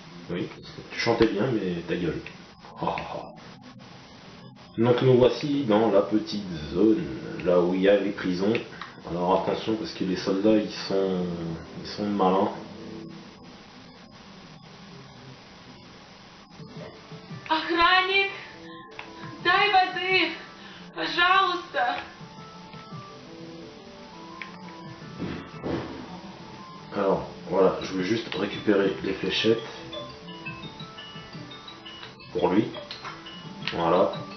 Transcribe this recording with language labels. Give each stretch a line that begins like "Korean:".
French: Oui, tu chantais bien, mais ta gueule. Donc nous voici dans la petite zone, là où il y a les prisons. Alors attention parce que les soldats ils sont malins.
Russian: Охранник, дай воды, пожалуйста.
French: Alors voilà, je vais juste récupérer les fléchettes pour lui. Voilà.